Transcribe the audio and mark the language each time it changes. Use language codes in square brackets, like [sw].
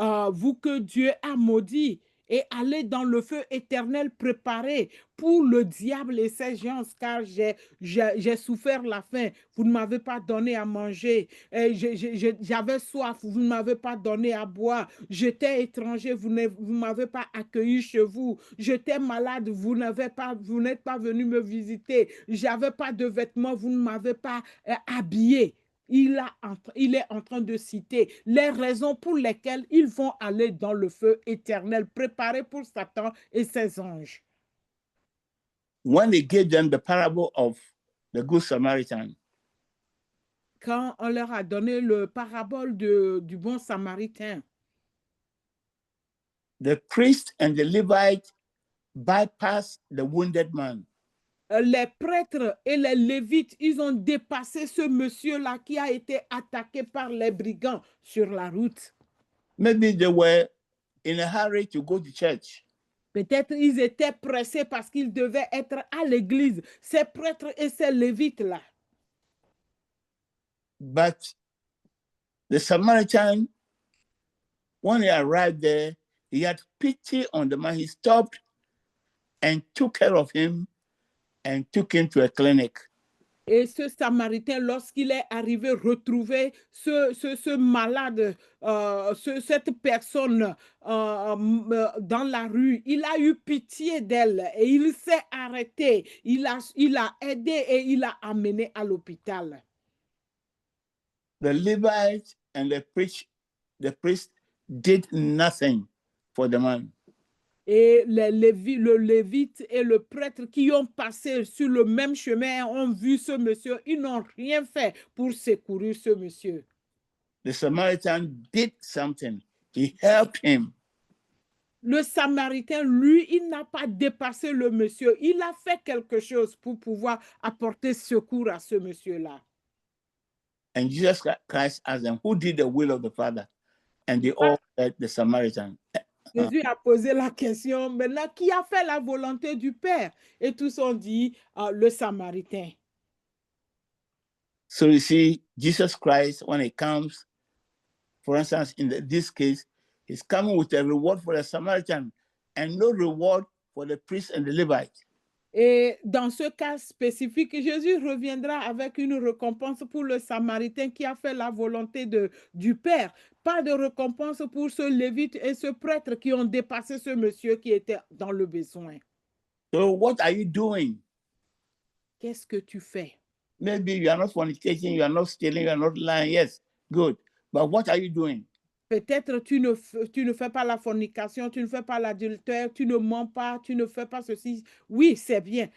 [fr] vous que Dieu a maudit, et allez dans le feu éternel préparé pour le diable et ses gens, car j'ai souffert la faim, vous ne m'avez pas donné à manger, j'avais soif, vous ne m'avez pas donné à boire, j'étais étranger, vous ne m'avez pas accueilli chez vous, j'étais malade, vous n'êtes pas venu me visiter, j'avais pas de vêtements, vous ne m'avez pas habillé. Il est en train de citer les raisons pour lesquelles ils vont aller dans le feu éternel préparé pour Satan et ses anges. [en] When they gave them the parable of the Good Samaritan, [fr] quand on leur a donné le parabole du bon Samaritain, [en] the priest and the Levite bypassed the wounded man. [fr] les prêtres et les lévites, ils ont dépassé ce monsieur-là qui a été attaqué par les brigands sur la route. [en] Maybe they were in a hurry to go to church. [fr] Peut-être ils étaient pressés parce qu'ils devaient être à l'église, ces prêtres et ces lévites-là. [en] But the Samaritan, when he arrived there, he had pity on the man. He stopped and took care of him and took him to a clinic. [fr] Et ce Samaritain, lorsqu'il est arrivé retrouver ce malade, cette personne dans la rue, il a eu pitié d'elle et il s'est arrêté. Il a aidé et il a amené à l'hôpital. [en] The Levite and the priest did nothing for the man. [fr] Et le lévite et le prêtre qui ont passé sur le même chemin ont vu ce monsieur, ils n'ont rien fait pour secourir ce monsieur. [en] The Samaritan did something. He helped him. [fr] Le Samaritain, lui, il n'a pas dépassé le monsieur. Il a fait quelque chose pour pouvoir apporter secours à ce monsieur-là. [en] And Jesus Christ asked them, who did the will of the Father? And they all said, the Samaritan. [fr] Jésus a posé la question, maintenant, qui a fait la volonté du Père? Et tous ont dit, le Samaritain. [en] So you see, Jesus Christ, when he comes, for instance, in this case, he's coming with a reward for the Samaritan and no reward for the priest and the Levite. [fr] Et dans ce cas spécifique, Jésus reviendra avec une récompense pour le Samaritain qui a fait la volonté du Père. Pas de récompense pour ce Lévite et ce prêtre qui ont dépassé ce monsieur qui était dans le besoin. [en] So what are you doing? [fr] Qu'est-ce que tu fais? [en] Maybe you are not fornicating, you are not stealing, you are not lying. Yes, good. But what are you doing? [fr] Peut-être tu ne fais pas la fornication, tu ne fais pas l'adultère, tu ne mens pas, tu ne fais pas ceci. Oui, c'est bien.